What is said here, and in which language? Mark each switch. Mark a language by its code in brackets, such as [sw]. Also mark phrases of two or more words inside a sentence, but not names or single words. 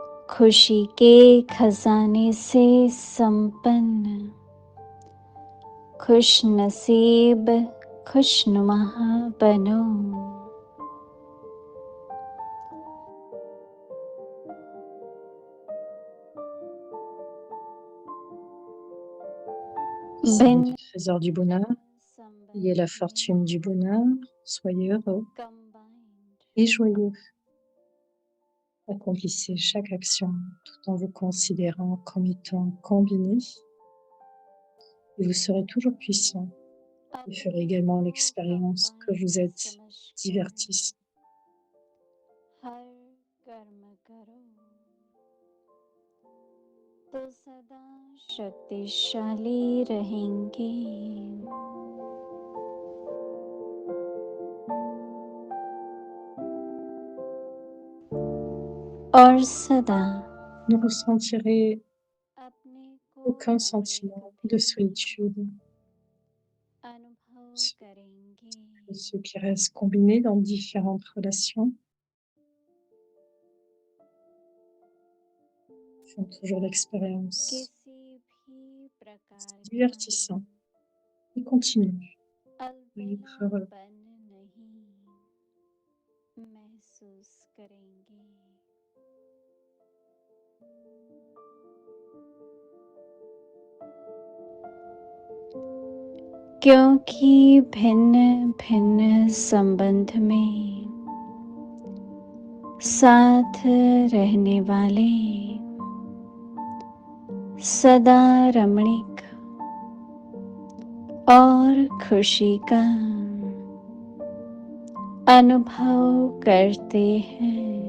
[hi] खुशी के खजाने से संपन्न, खुश नसीब खुशनुमा बनो। [fr] Signe du trésor du bonheur, ayez la fortune du bonheur, soyez heureux et joyeux. Accomplissez chaque action tout en vous considérant comme étant combiné et vous serez toujours puissant et ferez également l'expérience que vous êtes divertissant. [hi] हर कर्म करो तो सदा शक्तिशाली रहेंगे। और सदा [fr] Ne ressentirez [hi] अपने को [fr] aucun [hi] नम्र [fr] sentiment de [hi] कभी [fr] solitude. [hi] अनुभव करेंगे। [fr] Ceux qui restent combinés dans différentes relations font toujours l'expérience [hi] किसी भी प्रकार का [fr] divertissant et continuent à être heureux. [hi] अलबेलापन नहीं महसूस करेंगे। क्योंकि भिन्न भिन्न संबंध में साथ रहने वाले सदा रमणीक और खुशी का अनुभव करते हैं।